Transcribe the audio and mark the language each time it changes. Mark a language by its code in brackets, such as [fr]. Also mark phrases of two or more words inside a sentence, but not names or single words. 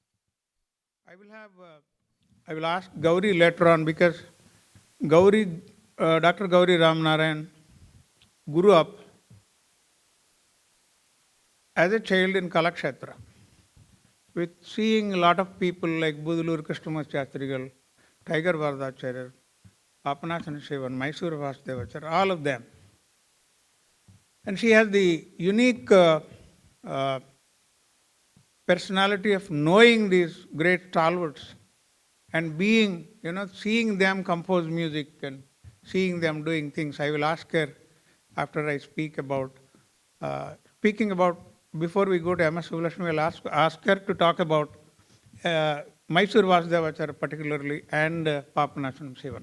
[en] I will ask Gauri later on, because Dr. Gauri Ramanarayan grew up as a child in Kalakshetra, with seeing a lot of people like Budulur Krishnamurti Shastrigal, Tiger Varadacharya, Papanasana Sivan, Mysore Vasudevacharya, all of them. And she has the unique personality of knowing these great stalwarts and being, seeing them compose music and seeing them doing things. I will ask her after I speak about, before we go to MS Subbulakshmi, I will ask her to talk about Mysore Vasudevacharya particularly and Papanasana Sivan.